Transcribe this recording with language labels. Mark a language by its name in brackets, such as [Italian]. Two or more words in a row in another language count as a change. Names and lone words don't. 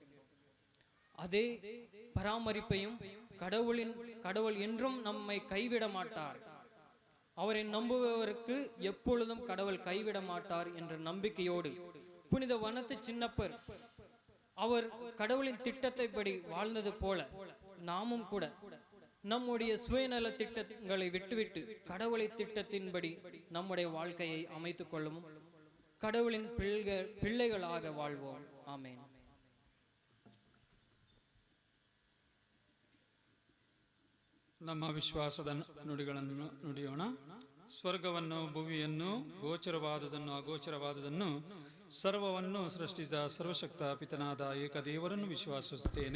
[Tamil] அதே பராமரிப்பையும் கடவுள் என்றும் நம்மை கைவிட மாட்டார், அவரை நம்புபவருக்கு எப்பொழுதும் கடவுள் கைவிட மாட்டார் என்ற நம்பிக்கையோடு புனித வனத்து சின்னப்பர் அவர் கடவுளின் திட்டத்தைப்படி வாழ்ந்தது போல நாமும் கூட நம்முடைய சுயநல திட்டங்களை விட்டுவிட்டு கடவுளை திட்டத்தின்படி நம்முடைய வாழ்க்கையை அமைத்துக் கொள்ளும் கடவுளின் பிள்ளைகளாக வாழ்வோம். ஆமென். [Kannada] ನಮ್ಮ ವಿಶ್ವಾಸದ ನುಡಿಗಳನ್ನು ನುಡಿಯೋಣ. ಸ್ವರ್ಗವನ್ನು, ಭುವಿಯನ್ನು, ಗೋಚರವಾದುದನ್ನು, ಅಗೋಚರವಾದುದನ್ನು, ಸರ್ವವನ್ನು ಸೃಷ್ಟಿಸಿದ ಸರ್ವಶಕ್ತ ಪಿತನಾದ ಏಕದೇವರನ್ನು ವಿಶ್ವಾಸಿಸುತ್ತೇನೆ.